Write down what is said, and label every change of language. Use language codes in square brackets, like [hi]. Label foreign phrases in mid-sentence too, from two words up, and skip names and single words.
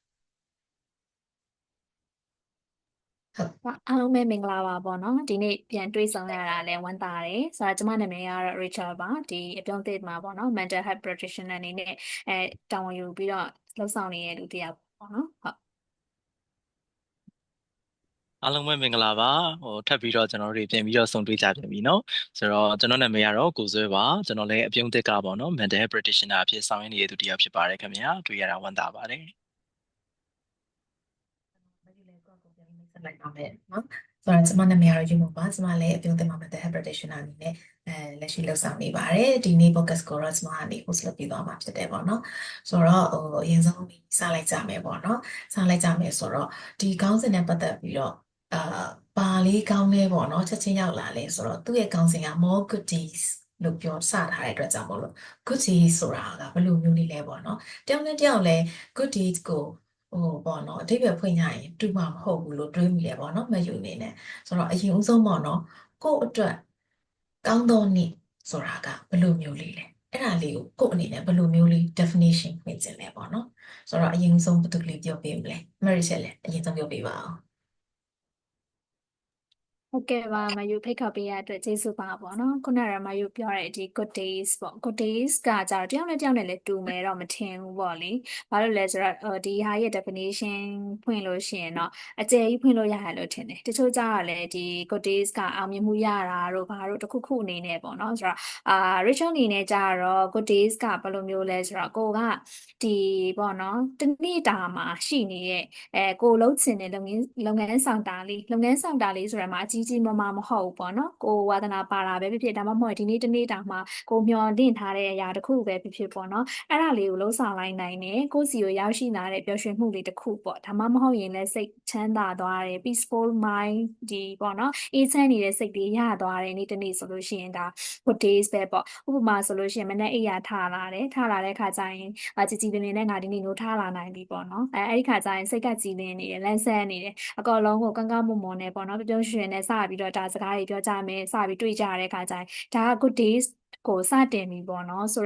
[my] အားလုံးပဲမင်္ဂလာပါပေါ့နော်ဒီနေ့ပြန်တွေ့ဆုံရတာလဲဝမ်းသာတယ်ဆိုတော့ကျမနာမည်ကတော့ Rachel ပါဒီအပြုံးသစ်မှာပေါ့နော် [en] mental health practitioner [my] အနေနဲ့တာဝန်ယူပြီးတော့လှုပ်ဆောင်နေတဲ့လူတစ်ယောက်ပေါ့နော်ဟုတ် အားလုံးပဲမင်္ဂလာပါထပ်ပြီးတော့ကျွန်တော်တို့တွေပြန်ပြီးတော့ဆုံတွေ့ကြပြန်ပြီเนาะဆိုတော့ကျွန်တော်နာမည်ကတော့ကိုဇွဲပါကျွန်တော်လည်းအပြုံးသစ်ကပေါ့เนาะ [en] mental health practitioner [my] အဖြစ်ဆောင်ရွက်နေတဲ့သူတစ်ယောက်ဖြစ်ပါတယ်ခင်ဗျာတွေ့ရတာဝမ်းသာပါတယ် ဆိုတော့ကျမနာမည်ကတော့ယူမို့ပါကျမလည်းအပြုံးသစ်မှာ [en] mental health practitioner [my] အနေနဲ့လက်ရှိလုပ်ဆောင်နေပါတယ်ဒီနေ့ podcast ကိုတော့ကျမကနေ host လုပ်ပြီးသွားမှာဖြစ်တယ်ပေါ့နော် ဆိုတော့အရင်ဆုံးစလိုက်ကြမယ်ပေါ့နော်စလိုက်ကြမယ်ဆိုတော့ဒီခေါင်းစဉ်နဲ့ပတ်သက်ပြီးတော့ပါလေးကောင်းလဲပေါ့နော်ချက်ချင်းရောက်လာလဲဆိုတော့သူ့ရဲ့ခေါင်းစဉ်က [en] more good days [my] လို့ပြောစထားတဲ့အတွက်ကြောင့်မို့လို့ [en] good days [my] ဆိုတာကဘယ်လိုမျိုးလေးလဲပေါ့နော်တယောက်နဲ့တယောက်လဲ [en] good days [my] ကိုပေါ့နော်အဓိပ္ပာယ်ဖွင့်ရရင်တူမှာမဟုတ်ဘူးလို့တွေးမိတယ်ပေါ့နော် မယူနေနဲ့ဆိုတော့အရင်ဦးဆုံးပေါ့နော်ကိုယ့်အတွက်ကောင်းသောနေ့ဆိုတာကဘယ်လိုမျိုးလေးလဲအဲ့ဒါလေးကိုကိုယ့်အနေနဲ့ဘယ်လိုမျိုးလေး definition ဖွင့်ခြင်းလဲပေါ့နော်ဆိုတော့အရင်ဦးဆုံးဘယ်သူကလေးပြောပေးမလဲMaricelလည်းအရင်ဆုံးပြောပေးပါအောင် ဟုတ်ကဲ့ပါမယူဖိတ်ခေါ်ပေးရတဲ့အတွက်ကျေးဇူးပါပေါ့နော်ခုနကမယူပြောတဲ့ဒီ [en] good days [my] ပေါ့ [en] good days [my] ကကြတော့တယောက်နဲ့တယောက်နဲ့လည်းတူမယ်တော့မထင်ဘူးပေါ့လေဘာလို့လဲဆိုတော့ဒီဟာရဲ့ definition ဖွင့်လို့ရှိရင်တော့အကျယ်ကြီးဖွင့်လို့ရတယ်လို့ထင်တယ်တချို့ကြတော့လည်းဒီ [en] good days [my] ကအောင်မြင်မှုရတာတို့ဘာတို့တစ်ခုခုအနေနဲ့ပေါ့နော်Rachel အနေနဲ့ကြတော့ [en] good days [my] ကဘယ်လိုမျိုးလဲဆိုတော့ကိုကဒီပေါ့နော်တနေ့တာမှာရှိနေတဲ့ကိုလှုပ်ချင်တဲ့လုပ်ငန်းဆောင်တာလေးဆိုရမှာအကြီးကြီးမားမားမဟုတ်ဘူးပေါ့နော်ကိုဝါသနာပါတာပဲဖြစ်ဖြစ်ဒါမှမဟုတ်ဒီနေ့တနေ့တာမှာကိုမျှော်လင့်ထားတဲ့အရာတစ်ခုပဲဖြစ်ဖြစ်ပေါ့နော်အဲ့ဒါလေးကိုလှုပ်ဆောင်လိုက်နိုင်တယ် ကိုယ့်စီကိုရောက်ရှိလာတဲ့ပျော်ရွှင်မှုလေးတစ်ခုပေါ့ဒါမှမဟုတ်ရင်လည်းစိတ်ချမ်းသာသွားတယ် [en] peaceful mind [my] ဒီပေါ့နော်အေးချမ်းနေတဲ့စိတ်လေးရသွားတယ်နေ့တစ်နေ့ဆိုလို့ရှိရင်ဒါ [en] good days [my] ပဲပေါ့ဥပမာဆိုလို့ရှိရင်မနေ့အိပ်ရာထလာတဲ့ခါကျရင်ကြည်ကြည်ပင်ပင်နဲ့ငါဒီနေ့နိုးထလာနိုင်ပြီပေါ့နော်အဲ့ဒီခါကျရင်စိတ်ကကြည်လင်နေတယ်လန်းဆန်းနေတယ်အကောလုံးကိုကန်းကန်းမွန်မွန်နဲ့ပေါ့နော် ပျော်ပျော်ရွှင်နဲ့စပြီးတော့ဒါစကားတွေပြောကြမယ်စပြီးတွေ့ကြရတဲ့ခါကျရင်ဒါက [en] good days [my] ကိုစတင်ပြီပေါ့နော်